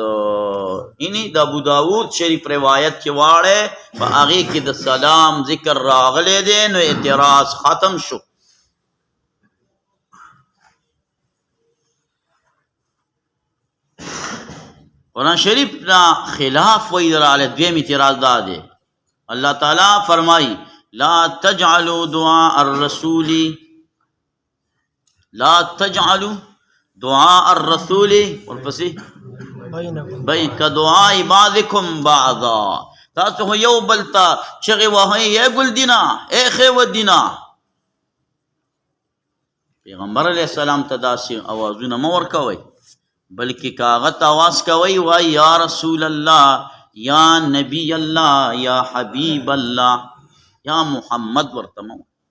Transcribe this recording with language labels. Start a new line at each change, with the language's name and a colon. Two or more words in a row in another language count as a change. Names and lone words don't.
Pashto: یعنی د ابو داود شریف روایت چې واړی په هغې کې د سلام ذکر راغلی دی، نو اعتراض ختم شو. قرآن شریف نا خلاف وی دراله. دویم اعتراض دا دی،
Arabic: اللہ تعالیٰ فرمائی لا تجعلوا دعاء الرسول، لا تجعلوا دعاء الرسول ورپسې بین کدعاء بعضکم بعضا.
Pashto: تاسو خو یو بل ته چغې وهئ ای ګل دینا ای خیوه دینا. پیغمبر علیه السلام ته داسې اوازونه مه ورکوئ، بلکې کاغت آواز کوي وای
Arabic: یا رسول الله، یا نبی الله، یا حبیب الله، یا محمد
Pashto: ورته مو.